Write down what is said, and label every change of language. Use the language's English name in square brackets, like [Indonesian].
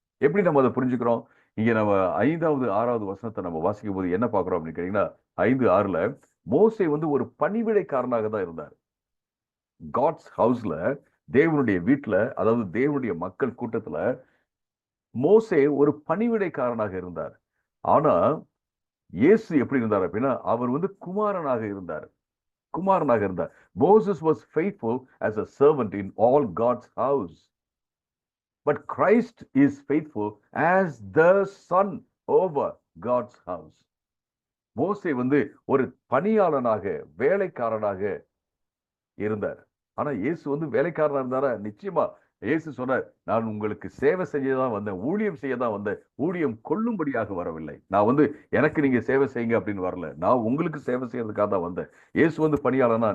[Tamil] எப்படி நம்ம அதை புரிஞ்சுக்கிறோம்? இங்க நம்ம 5வது 6வது வசனத்தை நம்ம வாசிக்கும் போது என்ன பார்க்கிறோம் அப்படின்னு கேட்டீங்கன்னா, 5:6 மோசே வந்து ஒரு பணிவிடைக்காரனாக தான் இருந்தார். காட்ஸ் ஹவுஸ்ல, தேவனுடைய வீட்டுல, அதாவது தேவனுடைய மக்கள் கூட்டத்துல மோசே ஒரு பணிவிடைக்காரனாக இருந்தார். ஆனா இயேசு எப்படி இருந்தார் அப்படின்னா அவர் வந்து குமாரனாக இருந்தார். குமாரனாக இருந்தார். [English] Moses was faithful as a servant in all God's house. But Christ is faithful as the son over God's house. [Tamil] மோசே வந்து ஒரு பணியாளனாக, வேலைக்காரனாக இருந்தார். ஆனா இயேசு வந்து வேலைக்காரனா இருந்தாரா? நிச்சயமா. இயேசு சொன்னார், நான் உங்களுக்கு சேவை செய்யதான் வந்தேன், ஊழியம் செய்யதான் வந்தேன், ஊழியம் கொள்ளும்படியாக வரவில்லை. நான் வந்து எனக்கு நீங்க சேவை செய்யுங்க அப்படின்னு வரல, நான் உங்களுக்கு சேவை செய்யறதுக்காக தான் வந்தேன். இயேசு வந்து பணியாளனா?